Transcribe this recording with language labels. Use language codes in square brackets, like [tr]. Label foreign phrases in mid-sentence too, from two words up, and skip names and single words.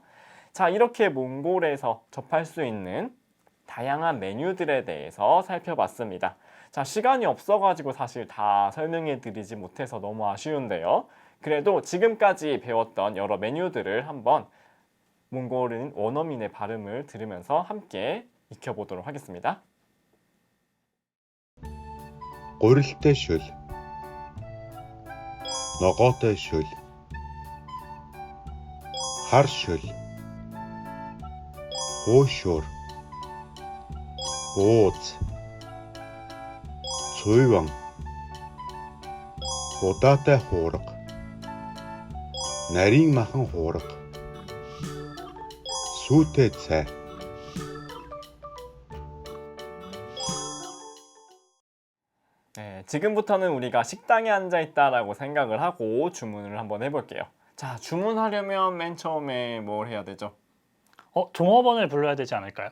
[ko] 자, 이렇게 몽골에서 접할 수 있는 다양한 메뉴들에 대해서 살펴봤습니다. 자, 시간이 없어가지고 사실 다 설명해 드리지 못해서 너무 아쉬운데요. 그래도 지금까지 배웠던 여러 메뉴들을 한번 몽골인 원어민의 발음을 들으면서 함께 익혀보도록 하겠습니다. [mn] Гурилтай шүл. Ногоотой шүл. Хар шүл. Хуушуур. Бууз. Цуйван. Удаатай хуурга. Нарийн махан хуурга. Сүйтэй цай. [ko] 네, 지금부터는 우리가 식당에 앉아 있다라고 생각을 하고 주문을 한번 해볼게요. 자, 주문하려면 맨 처음에 뭘 해야 되죠? 종업원을 불러야 되지 않을까요?